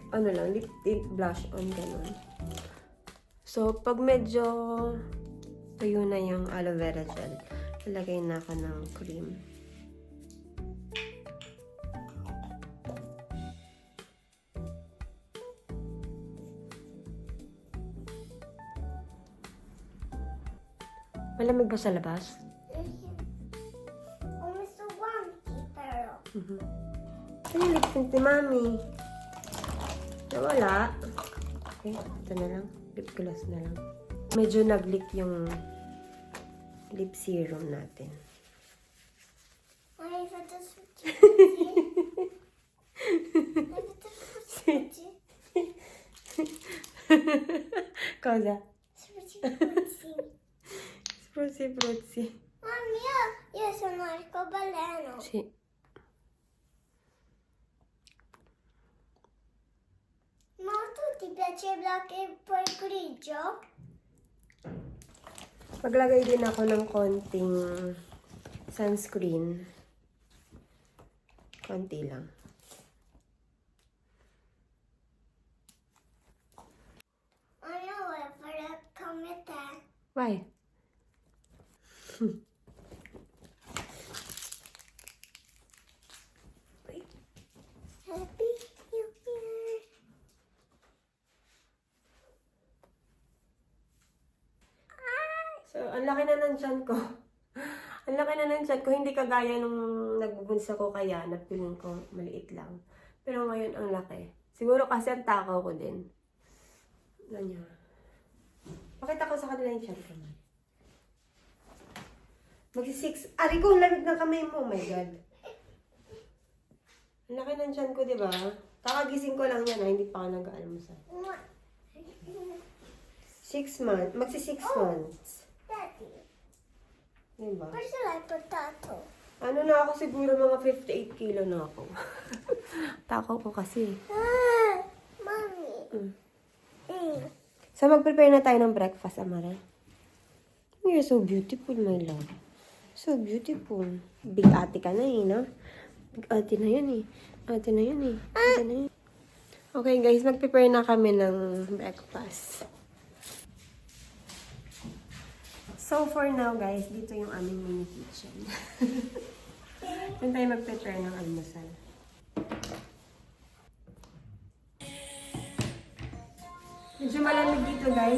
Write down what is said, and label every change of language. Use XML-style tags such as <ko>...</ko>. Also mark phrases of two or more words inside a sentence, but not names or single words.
<tl>Ano lang,</tl> <en>lip tint, blush on,</en> <tl>ganun. So, pag medyo tuyo na yung</tl> <en>aloe vera gel,</en> <tl>lalagay na ako ng cream. Malamig ba sa labas?</tl> <it>Ho messo guanti però.</it> <tl>Ano yung</tl> <en>lip tint</en> <tl>ni Mami? Nawala. Okay, ito na lang.</tl> <en>Lip gloss</en> <tl>na lang. Medyo nag-leak yung</tl> <en>lip serum</en> <tl>natin.</tl> <it>Hai fatto spuzzi? Hai fatto spuzzi? Cosa? Spuzzi. Spruzzi. Mamma, io sono arcobaleno. Sì. Ma tu ti piace black e poi grigio?</it> <tl>Maglagay din ako ng konting sunscreen. Konti lang.</tl> <it>Io voglio fare come te.</it> <en>Why? Happy New Year.</en> <tl>So, ang laki na ng tiyan ko. Ang laki na ng tiyan ko. Hindi kagaya nung nagbubunsa ko kaya na feeling ko maliit lang. Pero ngayon ang laki. Siguro kasi ang takaw ko din. Ganyan. Pakita ko sa kanila yung tiyan ko. Magsi-6. Ari ko, ang lamig ng kamay mo.</tl> <en>Oh my God.</en> <tl>Ang laki ng tiyan ko, di ba? Kakagising ko lang yan, ha? Hindi pa ako nag-aalmusal. 6 months. Magsi 6 months. Daddy, Diba?</tl> <en>where's the like potato?</en> <tl>Ano na ako siguro mga 58 kilo na ako. Tako ko kasi. Ah, mommy. Mm. Mm. So, mag-prepare na tayo ng breakfast, Amara.</tl> <en>You're so beautiful, my love. So beautiful.</en> <tl>Big ate ka na eh, no? Big ate na yun eh. Ate na yun eh. Ate na yun.</tl> <en>Okay, guys.</en> <tl>Mag-prepare na kami ng breakfast.</tl> <en>So, for now,</en> <tl>guys, dito yung aming</tl> <en>mini kitchen.</en> <tl>Doon tayo mag-prepare ng almusal. Medyo malamig dito, guys.</tl>